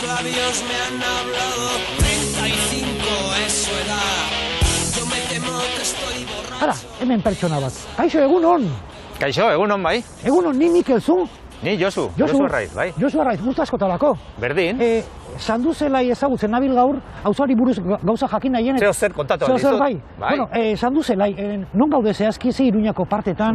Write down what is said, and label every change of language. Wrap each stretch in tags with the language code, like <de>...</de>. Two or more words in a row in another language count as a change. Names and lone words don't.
<es>labios me han hablado, 35 es su edad. Yo me temo que estoy borracho.</es> <eu>Ara, hemen pertsona bat. Kaixo, egunon. Kaixo, egunon bai. Egunon, ni Mikel zu. Ni Josu Arraiz, bai. Josu Arraiz, gustu askotarako. Berdin. Sanduzelai ezagutzen nabil gaur, auzoari buruz gauza jakin nahien. Zer kontatu aldizut. Bai. Bueno, Sanduzelai, non gaude zehazki ze Iruñako partetan?</eu>